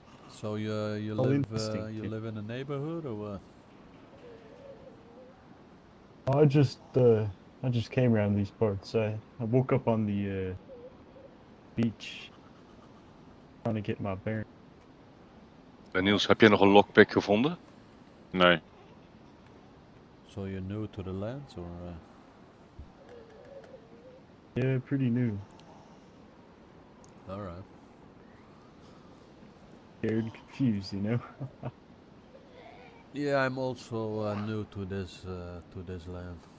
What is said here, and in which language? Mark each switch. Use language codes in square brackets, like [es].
[en] So you All live instinct, you yeah. live in a neighborhood or what? I just came around these parts. I woke up on the beach trying to get my bearings. [nl] Niels, heb je nog een lockpick gevonden? Nee. [en] So you're new to the lands or? Yeah, pretty new. All right. Scared and confused, you know? Yeah, I'm also new to this land.